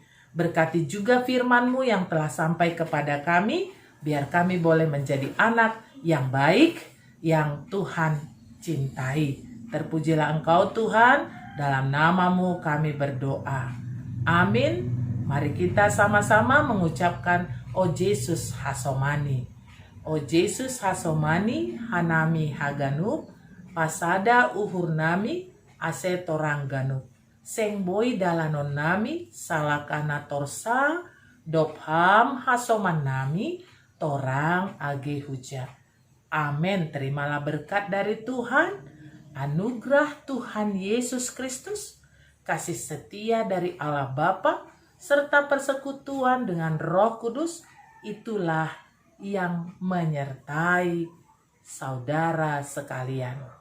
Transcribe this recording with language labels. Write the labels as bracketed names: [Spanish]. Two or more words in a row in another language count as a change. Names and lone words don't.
[Indonesian] Berkati juga firman-Mu yang telah sampai kepada kami, biar kami boleh menjadi anak yang baik, yang Tuhan cintai. Terpujilah Engkau Tuhan, dalam nama-Mu kami berdoa. Amin. Mari kita sama-sama mengucapkan O Yesus Hasomani. [Batak Simalungun] O Yesus Hasomani hanami haganup, pasada uhur nami ase torang ganup. Seng boy dalanon nami salakana torsa, dopham hasoman nami torang age huja. [Indonesian] Amin. Terimalah berkat dari Tuhan, anugerah Tuhan Yesus Kristus, kasih setia dari Allah Bapa, serta persekutuan dengan Roh Kudus, itulah yang menyertai saudara sekalian.